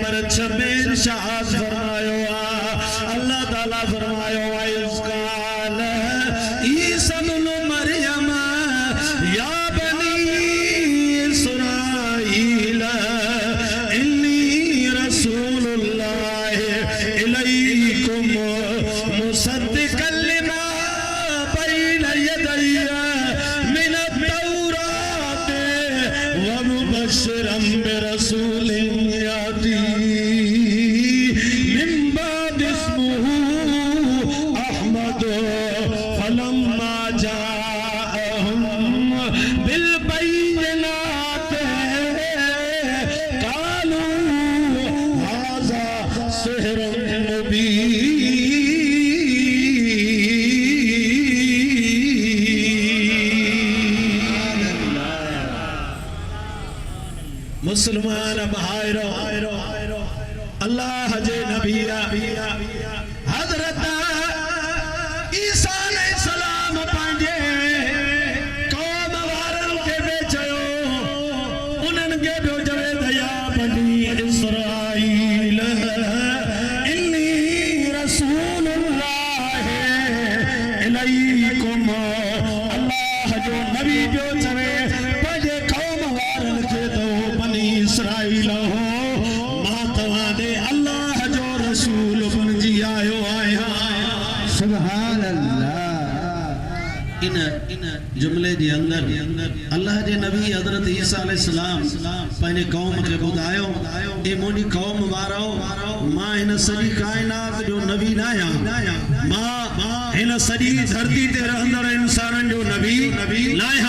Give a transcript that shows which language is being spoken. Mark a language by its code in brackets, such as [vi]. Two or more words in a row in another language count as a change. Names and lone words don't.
[sd] विच में इरशाद फरमायो अल्लाह ताला फरमायो [ar] إذ قال عيسى ابن مريم يا بني إسرائيل إني رسول الله إليكم مصدقا لما بين يدي من التوراة و مبشرا برسول يأتي من بعد اسمه أحمد فلما جاءهم بالبينات قالوا هذا سحر مبين. [sd] मुसलमान भाइरो अल्लाह जे नबी हजरत ईसा अलैहिस्सलाम पंहिंजे कौम वारनि खे बि चयो उन्हनि खे बि चवे त [ar] يا بني إسرائيل إني رسول الله إليكم [sd] अल्लाह जो नबी जो चवे पंहिंजे कौम वारनि खे त बनी इस्राईल हो मां तव्हांजे अल्लाह जो रसूल बणिजी आयो आहियां। [ar] سبحان الله. [sd] इन जुमले जे अंदर अल्लाह जे नबी हजरत ईसा अलैहिस्सलाम पंहिंजे कौम खे ॿुधायो ए मुंहिंजी कौम वारो मां हिन सॼी काइनात जो नबी न आहियां मां हिन सॼी धरती ते रहंदड़ इंसाननि जो नबी न आहियां।